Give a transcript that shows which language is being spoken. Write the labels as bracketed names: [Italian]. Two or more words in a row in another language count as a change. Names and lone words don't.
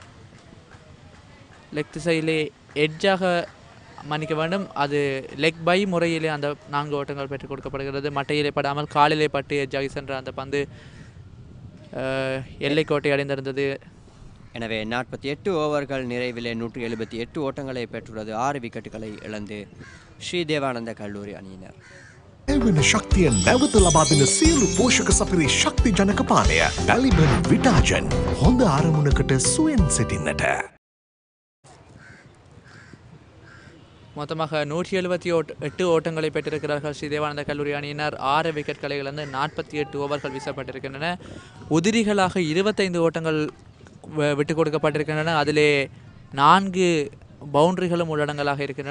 [Tamil] லெக் திசையிலே எட்ஜாக மன்னிக்க வேண்டும், அது [English] leg bye [Tamil] முறையிலே அந்த 4 ஓட்டங்கள் பெற்றுக் கொடுக்கப்படுகிறது. மட்டையிலே படாமல் காலிலே பட்டு எட்ஜாகி சென்ற அந்த பந்து எல்லைக்கோட்டை அடைந்திருந்தது. எனவே 48 ஓவர்கள் நிறைவிலே 178 ஓட்டங்களை பெற்றுள்ளது. 6 விக்கெட்டுகளை இழந்து ஸ்ரீ தேவானந்த கல்லூரி அணியினர். [Sinhala] එවන ශක්තිය නැවත ලබා දෙන සියලු පෝෂක සපිරි ශක්ති ජනක පානය බැලිබන් විටාජන් හොඳ ආරමුණකට සුවෙන් සිටින්නට. [Tamil] மொத்தமாக 178 ஓட்டங்களை பெற்றிருக்கிறார்கள் ஸ்ரீ தேவானந்த கல்லூரி அணியினர். 6 விக்கெட்களை இழந்து 48 ஓவர்கள் வீசப்பட்டிருக்கின்றன. உதிரிகளாக 25 ஓட்டங்கள் விட்டுக் கொடுக்கப்பட்டிருக்கின்றன. அதிலே 4 பவுண்டரிகளும் உள்ளடங்கலாக இருக்கின்றன.